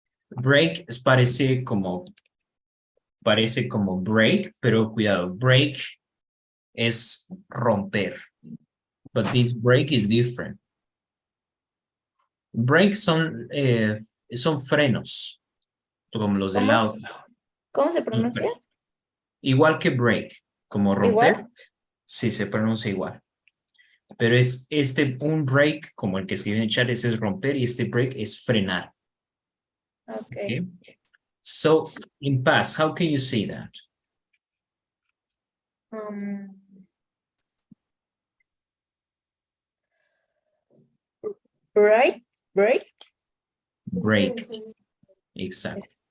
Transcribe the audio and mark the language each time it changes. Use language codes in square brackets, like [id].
[es] Break parece como break, pero cuidado, break es romper. [en] But this break is different. [es] Break son frenos, como los del auto. ¿Cómo se pronuncia? Igual que break, como romper. Igual. Sí, se pronuncia igual. Pero es un break, como el que escribe en el chat, ese es romper y este break es frenar. [en] Okay. Okay. So, in past, how can you say that? Break. Braked. Exactly.